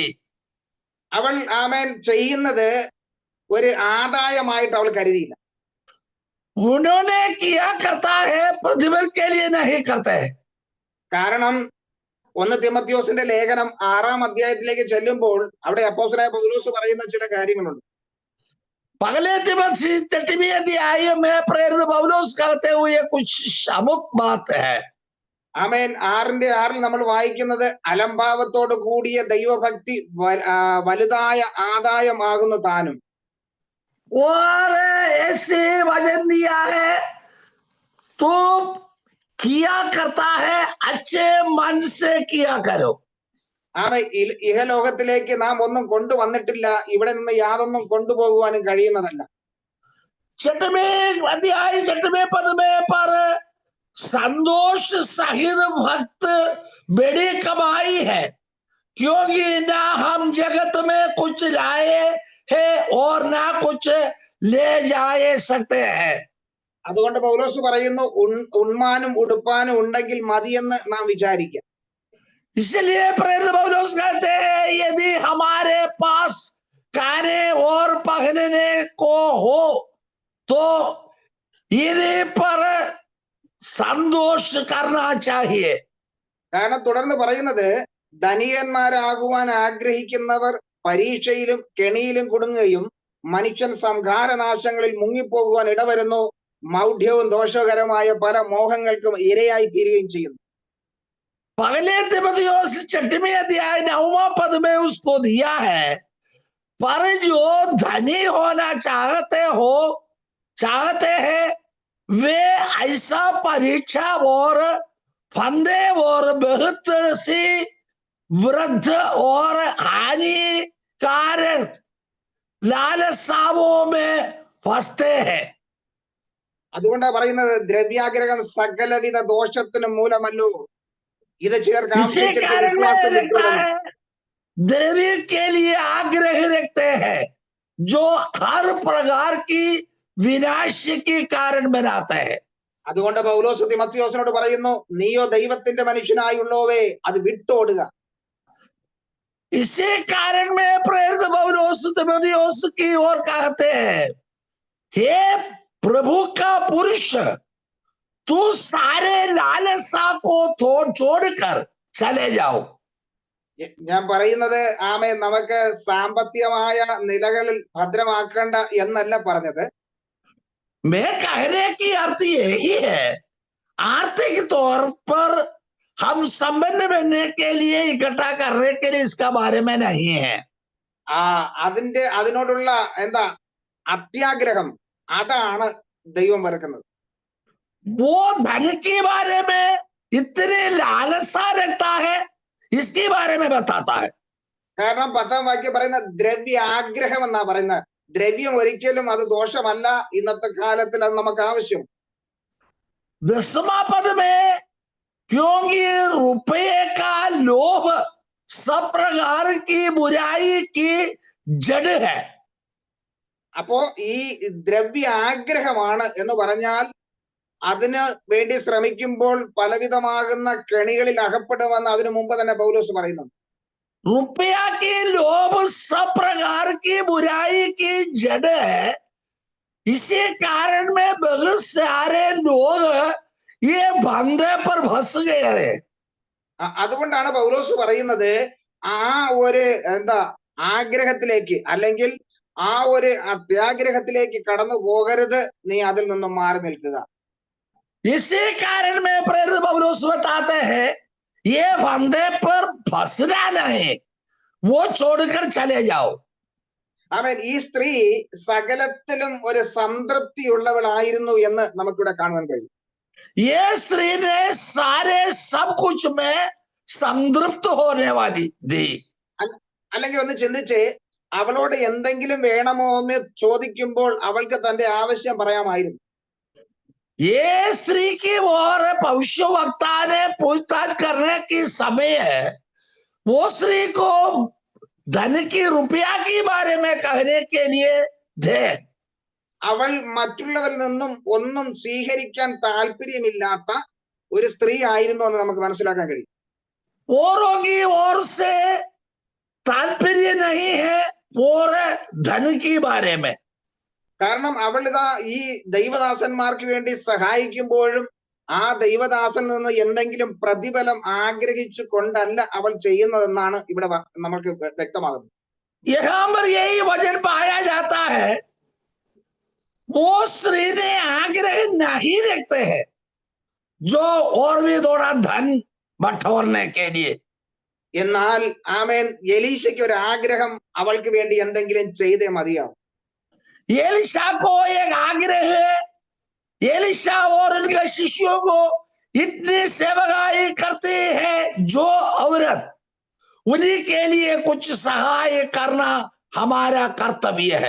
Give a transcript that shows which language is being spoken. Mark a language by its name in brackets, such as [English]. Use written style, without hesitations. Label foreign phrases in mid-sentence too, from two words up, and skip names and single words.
[Malayalam] അവൾ ചെയ്യുന്നത് ഒരു ആദായമായിട്ട് അവൾ കരുതിയില്ല. [Hindi] उन्होंने किया करता है, प्रतिफल के लिए नहीं करते हैं। [Malayalam] കാരണം 1 തിമോഥെയോസിന്റെ ലേഖനം 6-ാം അധ്യായത്തിലേക്ക് ചെല്ലുമ്പോൾ അവിടെ അപ്പോസ്തലനായ പൗലോസ് പറയുന്ന ചില കാര്യങ്ങളുണ്ട്. [Hindi] पहले तिमोथी 6वें अध्याय में प्रेरित पौलुस कहते हुए कुछ अमुक बात है। [Malayalam] 6:6 നമ്മൾ വായിക്കുന്നത്, അലംഭാവത്തോട് കൂടിയ ദൈവഭക്തി വലുതായ ആദായമാകുന്നു താനും. [Hindi] और ऐसे वचन दिया है, तो किया करता है, अच्छे मन से किया करो। [Malayalam] ഇഹലോകത്തിലേക്ക് നാം ഒന്നും കൊണ്ടുവന്നിട്ടില്ല, ഇവിടെ നിന്ന് യാതൊന്നും കൊണ്ടുപോകുവാനും കഴിയുന്നതല്ല. [Hindi] 6वें अध्याय 6वें पद में पर संतोष सहित भक्त बड़ी कमाई है, क्योंकि ना हम जगत में कुछ लाए है और ना कुछ ले जाए सकते हैं। [Malayalam] അതുകൊണ്ട് പൗലോസ് പറയുന്നു, ഉണ്മാനും ഉടുപ്പാനും ഉണ്ടെങ്കിൽ മതിയെന്ന് നാം വിചാരിക്കാം. [Hindi] इसलिए प्रेरित पौलुस कहते हैं, यदि हमारे पास खाने और पहनने को हो तो इन्हीं पर संतोष करना चाहिए। [Malayalam] കാരണം തുടർന്ന് പറയുന്നത്, ധനികന്മാരാകുവാൻ ആഗ്രഹിക്കുന്നവർ പരീക്ഷയിലും കെണിയിലും കുടുങ്ങുകയും മനുഷ്യൻ സംഹാരനാശങ്ങളിൽ മുങ്ങിപ്പോകുവാൻ ഇടവരുന്നു, മൗഢ്യവും ദോഷകരമായ പല മോഹങ്ങൾക്കും ഇരയായി തീരുകയും ചെയ്യുന്നു. [Hindi] पहले तिमोथेयुस 6वें अध्याय 9वां पद में उसको दिया है, पर जो धनी होना चाहते हैं वे ऐसा परीक्षा और फंदे और बहुत सी वृद्ध और हानिकारक लालसाओं में फंसते हैं। [Malayalam] അതുകൊണ്ടാണ് പറയുന്നത്, ദ്രവ്യാഗ്രഹം സകലവിധ ദോഷത്തിനും മൂലമല്ലോ, ഇത് ചിലർ കാംക്ഷിച്ചിട്ട് വിശ്വാസം വിട്ടുകളഞ്ഞു. [Hindi] द्रव्य के लिए आग्रह रखते हैं, जो हर प्रकार की विनाश के कारण बनाता है। [Malayalam] അതുകൊണ്ട് പൗലോസ് തിമോഥെയോസിനോട് പറയുന്നു, നീയോ ദൈവത്തിന്റെ മനുഷ്യനായുള്ളോവേ അത് വിട്ടോടുക. [Hindi] इसी कारण में प्रेरित पौलुस तिमोथेयुस की ओर कहते हैं, हे प्रभु का पुरुष, तू सारे लालसा को छोड़कर चले जाओ। [Malayalam] ഞാൻ പറയുന്നത് നമുക്ക് സാമ്പത്തികമായ നിലകളിൽ ഭദ്രമാക്കേണ്ട എന്നല്ല പറഞ്ഞത്. [Hindi] मैं कहने की अर्थ यही है, आर्थिक तौर पर हम संपन्न बनने के लिए, इकट्ठा करने के लिए इसका बारे में नहीं है। [Malayalam] അതിനോടുള്ള അത്യാഗ്രഹം, അതാണ് ദൈവം വെറുക്കുന്നത്. [Hindi] वो धन के बारे में इतने लालसा रखता है, इसके बारे में बताता है। [Malayalam] കാരണം 10-ാം വാക്യം പറയുന്ന ദ്രവ്യ ആഗ്രഹം എന്നാ പറയുന്നത്. ദ്രവ്യം ഒരിക്കലും അത് ദോഷമല്ല, ഇന്നത്തെ കാലത്തിൽ അത് നമുക്ക് ആവശ്യം. [Hindi] 10वां पद में, क्योंकि रुपये का लोभ सब प्रकार की बुराई की जड़ है। [Malayalam] അപ്പോ ഈ ദ്രവ്യ ആഗ്രഹമാണ് എന്ന് പറഞ്ഞാൽ അതിന് വേണ്ടി ശ്രമിക്കുമ്പോൾ പലവിധമാകുന്ന കെണികളിൽ അകപ്പെടുമെന്ന് അതിനു മുമ്പ് തന്നെ പൗലോസ് പറയുന്നു. [Hindi] रुपया की लोभ सब प्रकार की बुराई की जड़ है। इसी कारण में बहुत सारे लोग ये बंधे पर फंस गए हैं। [Malayalam] അതുകൊണ്ടാണ് പൗലോസ് പറയുന്നത്, ആ ഒരു ആഗ്രഹത്തിലേക്ക് അല്ലെങ്കിൽ ആ ഒരു അത്യാഗ്രഹത്തിലേക്ക് കടന്നു പോകരുത്, നീ അതിൽ നിന്നും മാറി നിൽക്കുക. [Hindi] इसी कारण में प्रेरित पौलुस बताते हैं ये बंधे पर फंसना नहीं, वो छोड़कर चले जाओ. [Malayalam] അവൻ ഈ സ്ത്രീ സകലത്തിലും ഒരു സംതൃപ്തിയുള്ളവളായിരുന്നു എന്ന് നമുക്കിവിടെ കാണുവാൻ കഴിയും. [Hindi] ये स्त्री ने सारे सब कुछ में संतृप्त होने वाली थी. [Malayalam] അല്ലെങ്കിൽ ഒന്ന് ചിന്തിച്ച്, അവളോട് എന്തെങ്കിലും വേണമോ എന്ന് ചോദിക്കുമ്പോൾ അവൾക്ക് തന്റെ ആവശ്യം പറയാമായിരുന്നു. [Hindi] ये स्त्री की ओर भविष्यवक्ता ने पूछताछ करने की समय है, वो स्त्री को धन की रुपया के बारे में कहने के लिए थे. [Malayalam] അവൾ മറ്റുള്ളവരിൽ നിന്നും ഒന്നും സ്വീകരിക്കാൻ താല്പര്യമില്ലാത്ത ഒരു സ്ത്രീ ആയിരുന്നു എന്ന് നമുക്ക് മനസ്സിലാക്കാൻ കഴിയും. [Hindi] औरों की ओर से तात्पर्य नहीं है और धन की बारे में. [Malayalam] കാരണം അവൾ ഇതാ ഈ ദൈവദാസന്മാർക്ക് വേണ്ടി സഹായിക്കുമ്പോഴും ആ ദൈവദാസനിൽ നിന്ന് എന്തെങ്കിലും പ്രതിഫലം ആഗ്രഹിച്ചു കൊണ്ടല്ല അവൾ ചെയ്യുന്നതെന്നാണ് ഇവിടെ നമ്മൾക്ക് വ്യക്തമാകുന്നത്. [Hindi] यहाँ पर यही वचन पाया जाता है, वो स्त्री ने आग्रह नहीं रखते हैं जो और भी थोड़ा धन बटोरने के लिए. [Malayalam] എന്നാൽ ആമേൻ, എലീശയ്ക്ക് ഒരു ആഗ്രഹം അവൾക്ക് വേണ്ടി എന്തെങ്കിലും ചെയ്തേ മതിയാവും. [Hindi] एलिशा को एक आग्रह है, एलिशा और उनके शिष्यों को इतनी सेवकाई करते हैं जो औरत, उन्हीं के लिए कुछ सहाय करना हमारा कर्तव्य है.